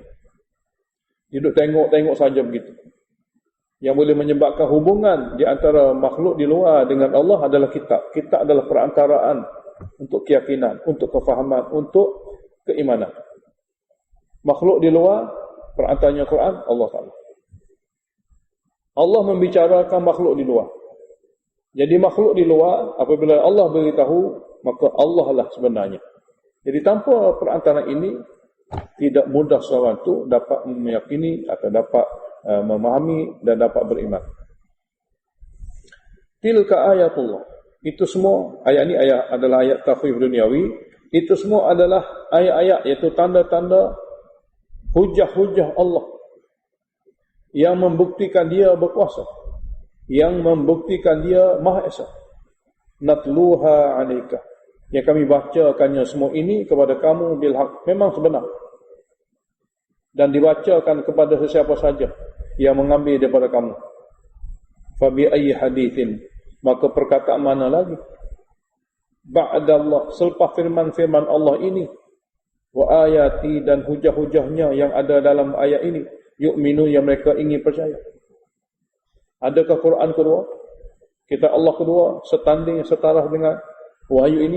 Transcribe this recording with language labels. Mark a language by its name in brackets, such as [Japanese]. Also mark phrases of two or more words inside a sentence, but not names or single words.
[Malay] Dia duduk tengok-tengok saja begitu. Yang boleh menyebabkan hubungan di antara makhluk di luar dengan Allah adalah kitab. Kitab adalah perantaraan untuk keyakinan, untuk kefahaman, untuk keimanan. Makhluk di luar, perantaranya Quran, Allah Ta'ala. Allah membicarakan makhluk di luar. Jadi makhluk di luar, apabila Allah beritahu, maka Allah lah sebenarnya. Jadi tanpa perantaraan ini, tidak mudah seorang itu dapat meyakini atau dapat memahami dan dapat beriman. [Arabic] تلك آيات الله. [Malay] Itu semua, ayat ini adalah ayat takhwif duniawi. Itu semua adalah ayat-ayat, iaitu tanda-tanda hujah-hujah Allah yang membuktikan dia berkuasa, yang membuktikan dia Maha Esa. [Arabic] نتلوها عليك, [Malay] yang kami bacakannya semua ini kepada kamu bilhaq, memang sebenar, dan dibacakan kepada sesiapa saja yang mengambil daripada kamu. [Arabic] فبأي حديث, [Malay] maka perkataan mana lagi ba'dallah, selepas firman-firman Allah ini, [Arabic] وآياته, [Malay] dan hujah-hujahnya yang ada dalam ayat ini, yu'minu, yang mereka ingin percaya. Adakah Quran kedua, kitab Allah kedua, setanding, setara dengan wahyu ini?